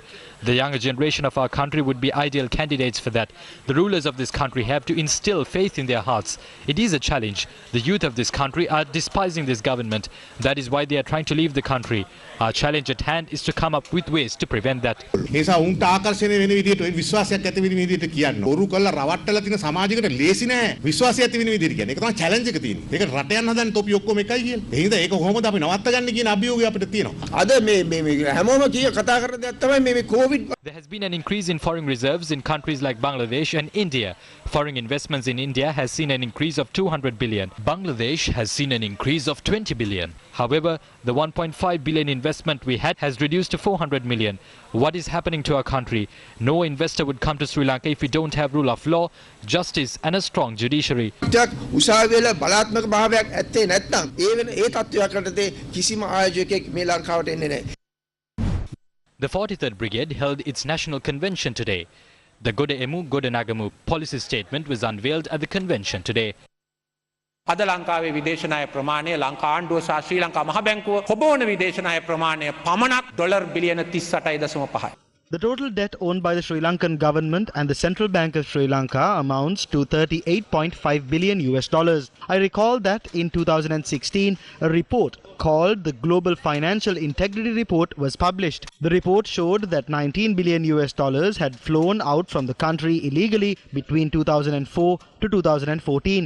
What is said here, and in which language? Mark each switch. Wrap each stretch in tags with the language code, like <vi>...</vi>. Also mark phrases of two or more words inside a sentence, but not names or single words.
<en>The younger generation of our country would be ideal candidates for that. The rulers of this country have to instill faith in their hearts. It is a challenge. The youth of this country are despising this government. That is why they are trying to leave the country. Our challenge at hand is to come up with ways to prevent that.</en> <si>ඒසා උන්ට ආකර්ෂණය වෙන විදිහට විශ්වාසයක් ඇති වෙන විදිහට කියන්න. බොරු කරලා රවට්ටලා තියෙන සමාජයකට ලේසි නෑ විශ්වාසය ඇති වෙන විදිහට කියන්නේ. ඒක තමයි චැලෙන්ජ් එක තියෙන්නේ. ඒක රට යන්න හදන තොපි ඔක්කොම එකයි කියන්නේ. ඒ හින්දා ඒක කොහොමද අපි නවත්ත ගන්න කියන අභියෝගය අපිට තියෙනවා. අද මේ හැමෝම කතා කරන දෙයක් තමයි මේ COVID.</si> <en>There has been an increase in foreign reserves in countries like Bangladesh and India. Foreign investments in India has seen an increase of 200 billion. Bangladesh has seen an increase of 20 billion. However, the 1.5 billion investment we had has reduced to 400 million. What is happening to our country? No investor would come to Sri Lanka if we don't have rule of law, justice and a strong judiciary. The 43rd Brigade held its national convention today. The Goda Emu Goda Nagamu policy statement was unveiled at the convention today.</en> <si>අද ලංකාවේ විදේශ ණය ප්‍රමාණය ලංකා ආණ්ඩුව සහ ශ්‍රී ලංකා මහ බැංකුව හොබවන විදේශ ණය ප්‍රමාණය පමණක් ඩොලර් බිලියන 38.5යි.</si> <en>The total debt owned by the Sri Lankan government and the Central Bank of Sri Lanka amounts to $38.5 billion. I recall that in 2016, a report called the Global Financial Integrity Report was published. The report showed that $19 billion had flown out from the country illegally between 2004 to 2014.</en>